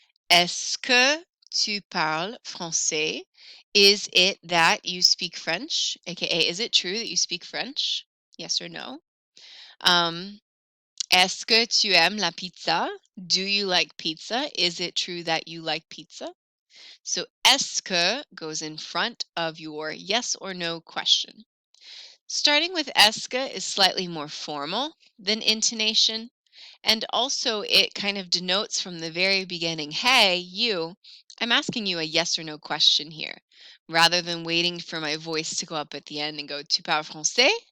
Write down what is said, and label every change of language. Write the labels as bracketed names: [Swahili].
[French] Est-ce que tu parles français? [English] Is it that you speak French? AKA, is it true that you speak French? Yes or no? [French] Est-ce que tu aimes la pizza? [English] Do you like pizza? Is it true that you like pizza? So est-ce que goes in front of your yes or no question. Starting with est-ce que is slightly more formal than intonation, and also it kind of denotes from the very beginning, hey, you, I'm asking you a yes or no question here, rather than waiting for my voice to go up at the end and go, [French] tu parles français?